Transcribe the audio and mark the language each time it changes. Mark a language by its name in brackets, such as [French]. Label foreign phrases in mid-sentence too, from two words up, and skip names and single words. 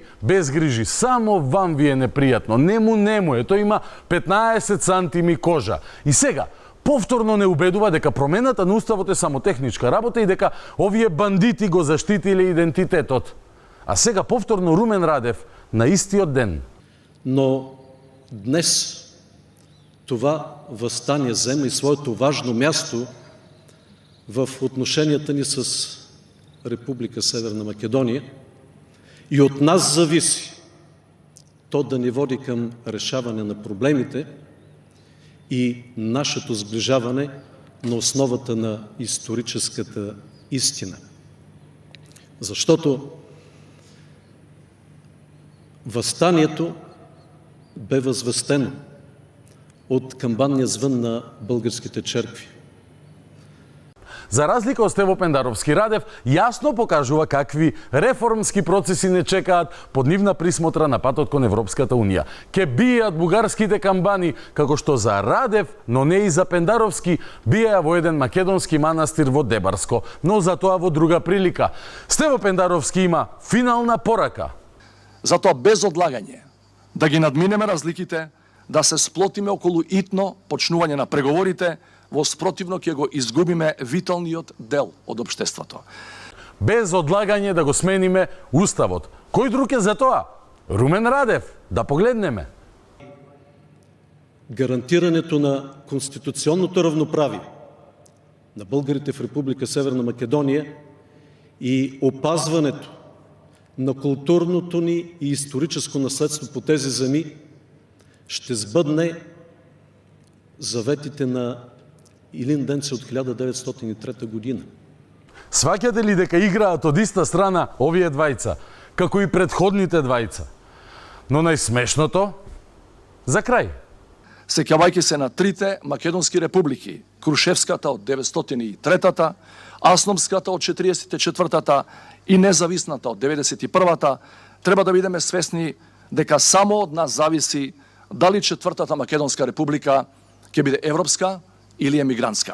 [Macedonian] Без грижи, само вам ви е непријатно. Нему е, тој има 15 сантими кожа. И сега, повторно не убедува дека промената на уставот е само техничка работа и дека овие бандити го заштитиле идентитетот. А сега повторно Румен Радев на истиот ден. [Bulgarian] Но днес това въстание зема и своето важно място в отношенията ни с Република Северна Македония и от нас зависи то да ни води към решаване на проблемите и нашето сближаване на основата на историческата истина. Защото въстанието бе възвестено от камбанния звън на българските черкви. [Macedonian] За разлика од Стево Пендаровски, Радев јасно покажува какви реформски процеси не чекаат под нивна присмотра на патот кон Европската Унија. Ке бијат бугарските камбани, како што за Радев, но не и за Пендаровски, биеа во еден македонски манастир во Дебарско, но за тоа во друга прилика. Стево Пендаровски има финална порака. Затоа без одлагање да ги надминеме разликите, да се сплотиме околу итно почнување на преговорите, во спротивно ќе го изгубиме виталниот дел од општеството. Без одлагање да го смениме уставот. Кој друг е за тоа? Румен Радев. Да погледнеме. [Bulgarian] Гарантирането на конституционното равноправие на българите в Република Северна Македония и опазването на културното ни и историческо наследство по тези земи ще сбъдне заветите на Илинденце от 1903 година. [Macedonian] Сваќате ли дека играат од иста страна овие двајца, како и предходните двајца? Но најсмешното за крај. Сеќавајќи се на трите македонски републики, Крушевската од 903-та, Асномската од 44-та и независната од 91-та, треба да бидеме свесни дека само од нас зависи дали четвртата македонска република ќе биде европска или емигрантска.